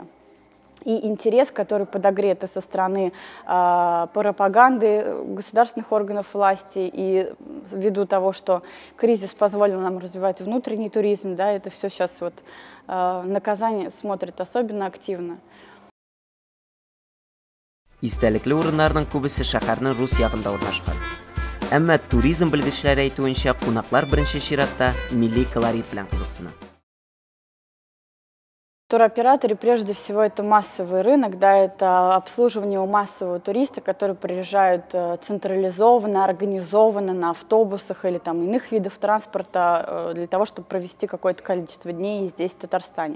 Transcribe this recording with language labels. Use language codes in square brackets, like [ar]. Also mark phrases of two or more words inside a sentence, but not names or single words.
[ru] И интерес, который подогрет и со стороны пропаганды государственных органов власти, и ввиду того, что кризис позволил нам развивать внутренний туризм, да, это все сейчас вот на Казань смотрит особенно активно. [tt] Истәлекле урыннарның күбесе шәһәрнең рус ягында урнашкан. Әмма туризм белгечләре әйтүенчә, кунаклар беренче чиратта милли колорит белән кызыксына. [ru] Туроператоры, прежде всего, это массовый рынок, да, это обслуживание у массового туриста, которые приезжают централизованно, организованно на автобусах или там иных видов транспорта для того, чтобы провести какое-то количество дней здесь, в Татарстане.